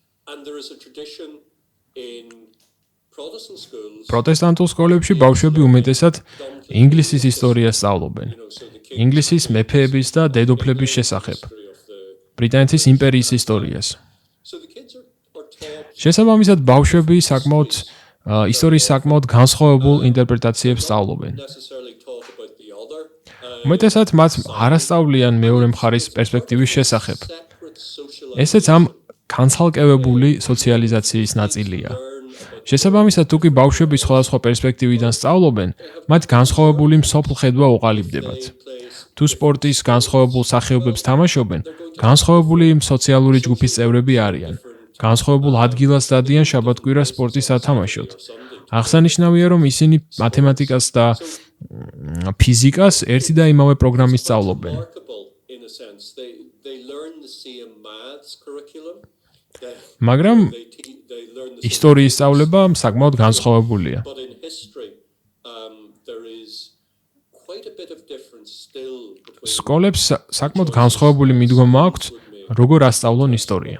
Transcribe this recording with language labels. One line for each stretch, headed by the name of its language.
English: And there is a tradition in Protestant schools.
Georgian: პროტესტანტულ სკოლებში ბავშვები უმეტესად ინგლისის ისტორიას სწავლობენ. ინგლისის მეფეების და დედოფლების შესახებ. ბრიტანეთის იმპერიის ისტორიას.
English: So the kids are taught
Georgian: შესაბამისად ბავშვები საკმაოდ ისტორიის საკმაოდ განსხვავებულ ინტერპრეტაციებს სწავლობენ.
English: necessarily taught about the other.
Georgian: უმეტესად მათ არასწავლიან მეორე მხარის პერსპექტივის შესახებ.
English: Separate social
Georgian: ესეც ამ განცალკევებული სოციალიზაციის ნაწილია. შესაბამისად, თუ კი ბავშვები სხვადასხვა პერსპექტივიდან სწავლობენ, მათ განსხვავებული მსოფლმხედვა უყალიბდებათ. თუ სპორტის განსხვავებულ სახეობებს თამაშობენ, განსხვავებული სოციალური ჯგუფის წევრები არიან. განსხვავებულ ადგილას დადიან შაბათ-კვირა სპორტის სათამაშოდ. აღსანიშნავია, რომ ისინი მათემატიკას და ფიზიკას ერთი და იმავე პროგრამის სწავლობენ.
English: remarkable in a sense. They learn the same maths curriculum.
Georgian: მაგრამ
English: They learn the
Georgian: ისტორიის სწავლება საკმაოდ განსხვავებულია.
English: but in history there is quite a bit of difference still between
Georgian: სკოლებს საკმაოდ განსხვავებული მიდგომა აქვთ, როგორ ასწავლონ ისტორია.